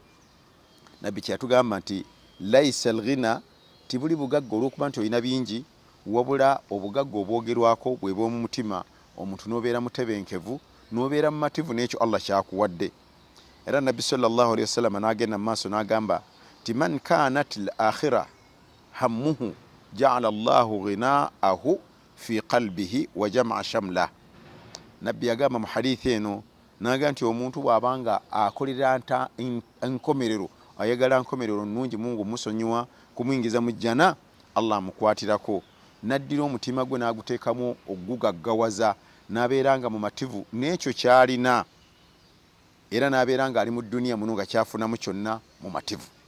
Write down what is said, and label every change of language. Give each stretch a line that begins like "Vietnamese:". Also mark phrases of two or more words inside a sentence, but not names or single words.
Ganda: Nabbi kyatugamba nti
Arabic: ليس الغنى,
Ganda: tibuli bugagga olw'okuba nti olina bingi, wabula obugagga obwogerwako bwe bw'omu mutima, omuntu n'obeera mutebenkevu, n'obeera mumativu n'ekyo Allah kyakuwadde. Era Nabbi
Arabic: صلى الله عليه وسلم
Ganda: n'agenda mu maaso n'agamba ti
Arabic: من كانت الآخرة همه جعل الله غناه في قلبه وجمع شمله.
Ganda: Nabbi yagamba mu hadithi eno n'agamba nti omuntu bw'abanga akolera enkomerero, ayagala nkomerero nnungi, Mungu musonyiwa kumwingiza mu jjana, Allah amukwatirako naddira omutima gwe n'aguteekamu ogugaggawaza, n'abeeranga mu mativu n'ekyo kyalina, era n'abeeranga ali mu dduniya muno nga kyafunamu kyonna mu mativu.